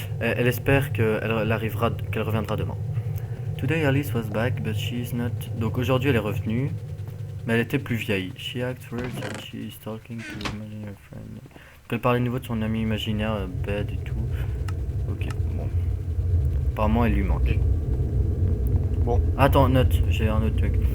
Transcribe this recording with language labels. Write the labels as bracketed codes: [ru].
[fr] Elle espère qu'elle reviendra demain. [en] Today Alice was back, but she's not. [fr] Donc aujourd'hui, elle est revenue, mais elle était plus vieille. [en] She acts weird and she is talking to imaginary friend. [fr] Donc elle parlait de nouveau de son ami imaginaire, bed et tout. Ok, bon. Apparemment, elle lui manque. Bon. Attends, note, j'ai un autre truc.